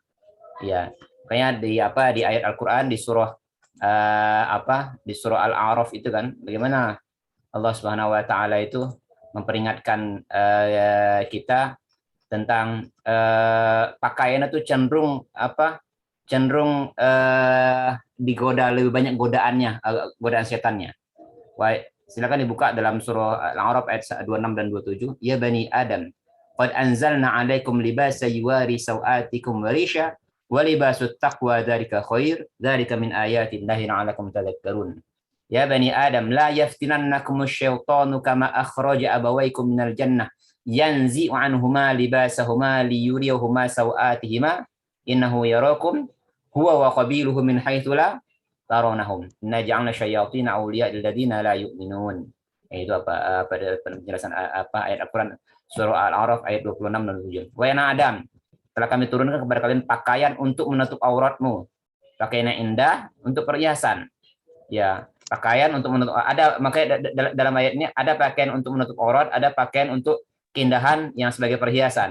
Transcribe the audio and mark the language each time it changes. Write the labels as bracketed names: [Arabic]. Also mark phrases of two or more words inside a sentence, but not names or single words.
[Indonesian] Ya makanya di ayat Al-Qur'an di surah di surah Al-A'raf itu kan bagaimana Allah [Arabic] سبحانه وتعالى [Indonesian] itu memperingatkan kita tentang pakaian itu cenderung digoda, lebih banyak godaannya, godaan setannya. Wah, silakan dibuka dalam surah Al-A'raf ayat 26 dan 27. [Arabic] يا بني آدم قد أنزلنا عليكم لباسا يواري سوآتكم وريشا ولباس التقوى ذلك خير ذلك من آيات الله لعلكم تذكرون. يا بني آدم لا يفتننكم الشيطان كما أخرج أبويكم من الجنة ينزع عنهما لباسهما ليريهما سوآتهما إنه يراكم هو وقبيله من حيث لا ترونهم إنا جعلنا الشياطين أولياء للذين لا يؤمنون. [Indonesian] Itu penjelasan ayat Al-Qur'an surah Al-A'raf ayat 26 dan 27. Wahai anak Adam, telah kami turunkan kepada kalian pakaian untuk menutup auratmu, pakaian yang indah untuk perhiasan. Ya, pakaian untuk menutup, ada makanya dalam ayat ini ada pakaian untuk menutup aurat, ada pakaian untuk keindahan yang sebagai perhiasan.